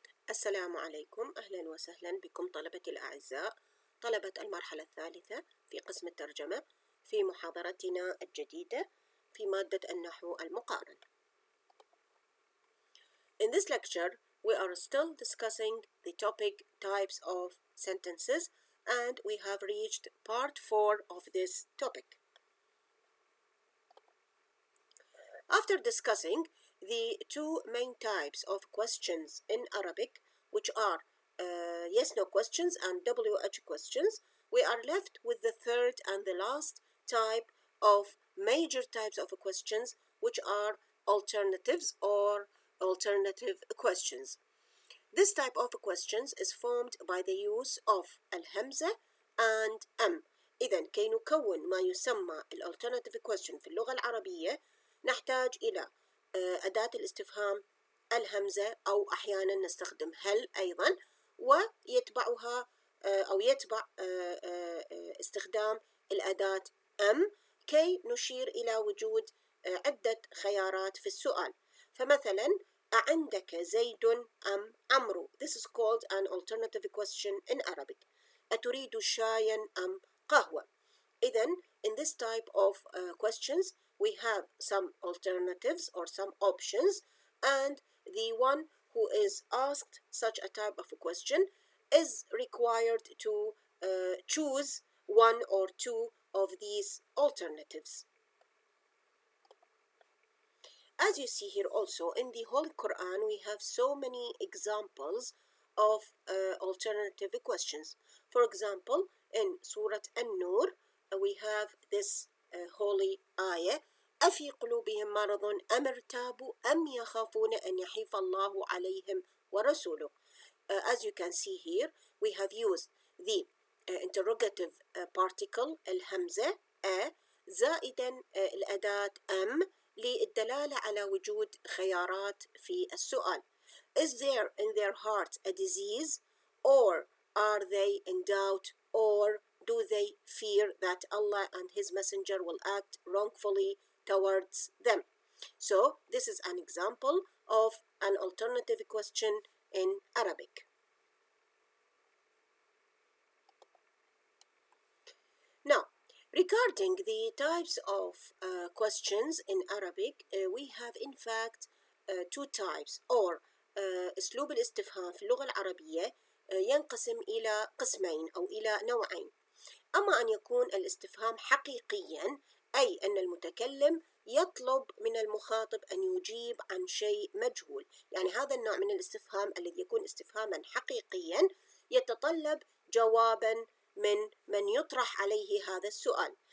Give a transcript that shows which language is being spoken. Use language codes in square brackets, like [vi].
[ar] السلام عليكم، أهلا وسهلا بكم طلبتي الأعزاء، طلبة المرحلة الثالثة في قسم الترجمة في محاضرتنا الجديدة في مادة النحو المقارن. [en] In this lecture, we are still discussing the topic types of sentences, and we have reached part 4 of this topic. After discussing the two main types of questions in Arabic, which are yes-no questions and WH questions, we are left with the third and the last type of major types of questions, which are alternatives or alternative questions. This type of questions is formed by the use of الهمزة and أم. [ar] إذن كي نكون ما يسمى [en] alternative question [ar] في اللغة العربية نحتاج إلى أداة الاستفهام الهمزة، أو أحيانا نستخدم هل أيضا، ويتبعها أو يتبع استخدام الأداة أم كي نشير إلى وجود عدة خيارات في السؤال. فمثلا أعندك زيد أم عمرو؟ [en] This is called an alternative question in Arabic. [ar] أتريد شايا أم قهوة؟ إذن [en] in this type of questions we have some alternatives or some options, and the one who is asked such a type of a question is required to choose one or two of these alternatives. As you see here also in the Holy Quran, we have so many examples of alternative questions. For example, in Surah An-Nur, we have this holy ayah: [ar] أفي قلوبهم مرض أم ارتابوا أم يخافون أن يحيف الله عليهم ورسوله. As you can see here, we have used the [en] interrogative particle [ar] الهمزة زائدا الأداة أم للدلالة على وجود خيارات في السؤال. [en] Is there in their heart a disease, or are they in doubt, or do they fear that Allah and His Messenger will act wrongfully towards them? So this is an example of an alternative question in Arabic. Now, regarding the types of questions in Arabic, we have in fact two types, or [ar] أسلوب الاستفهام في اللغة العربية ينقسم إلى قسمين أو إلى نوعين. أما أن يكون الاستفهام حقيقياً، أي أن المتكلم يطلب من المخاطب أن يجيب عن شيء مجهول، يعني هذا النوع من الاستفهام الذي يكون استفهاماً حقيقياً يتطلب جواباً من يطرح عليه هذا السؤال.